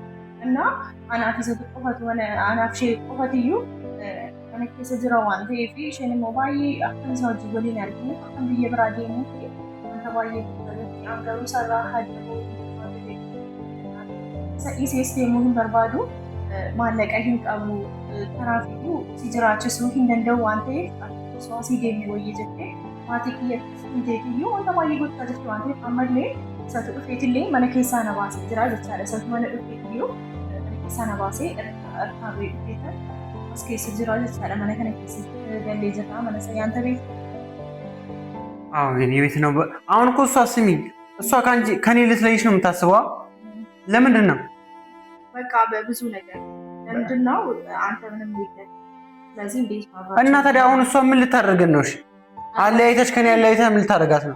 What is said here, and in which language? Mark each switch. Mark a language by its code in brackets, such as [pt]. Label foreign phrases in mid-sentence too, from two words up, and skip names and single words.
[om] Innaa anaaf isatu qofatu anaaf ishee qofatiyyuu mana keessa jira waan ta'eef isheen immoo baay'ee akka isa hojii waliin arginu akka biyya biraa deemuu fi wanta baay'ee guddatatti garuu sarara hajjaboo isa dhiisees deemuu hin barbaadu maallaqa hin qabu kanaafuu si jiraachisuu hin danda'u waan ta'eef osoo asii deemee wayya jettee maatii kiyyatti hin deebiyyuu wanta baay'ee gochaa jirtu waan ta'eef ammallee isatu dhufeetillee mana keessaa na baasee jira jechaadha. Isatu mana dhufeetiyyuu mana keessaa na baasee harkaa ba'ee dhufeetan as keessa jira jechaadha. Mana kana keessatti galee jira mana sayaanta beektu. [am] አዎ የኔ ቤት ነው። አሁን እኮ እሷ ስሚ፣ እሷ ከኔ ልትለይሽ ነው የምታስበው? ለምንድን ነው? በቃ በብዙ ነገር ለምንድን ነው አንተ ምንም ይገል ስለዚህ እንዴት ነው እና ታዲያ አሁን እሷ ምን ልታደርገን ነው? እሺ አለያይተሽ ከኔ አለያይተህ ምን ልታደርጋት ነው?